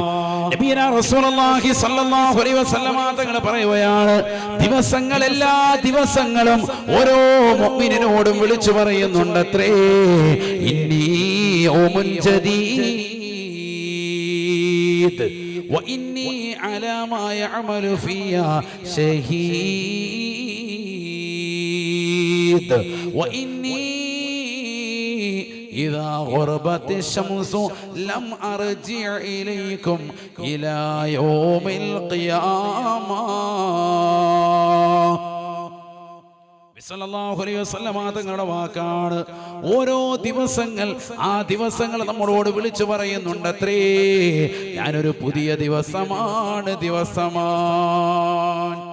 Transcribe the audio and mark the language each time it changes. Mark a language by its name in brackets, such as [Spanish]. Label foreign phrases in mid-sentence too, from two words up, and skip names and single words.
[Arabic] نبينا رسول الله صلى الله عليه وسلم [Malayalam] തങ്ങൾ പറയുകയാണ്, ദിവസങ്ങൾ, എല്ലാ ദിവസങ്ങളും ഓരോ മുഅ്മിനിനോടും വിളിച്ചു പറയുന്നുണ്ടത്രേ, [Arabic] إني يوم جديد وإني على ما يعمل في شهيد وإني إذا غربت الشمس لم أرجع إليكم إلى يوم القيامة. صلى الله عليه وسلم [Malayalam] തങ്ങളുടെ വാക്കാണ്. ഓരോ ദിവസങ്ങൾ, ആ ദിവസങ്ങൾ നമ്മളോട് വിളിച്ചു പറയുന്നുണ്ടത്രേ, ഞാനൊരു പുതിയ ദിവസമാണ്, ദിവസമാണ്.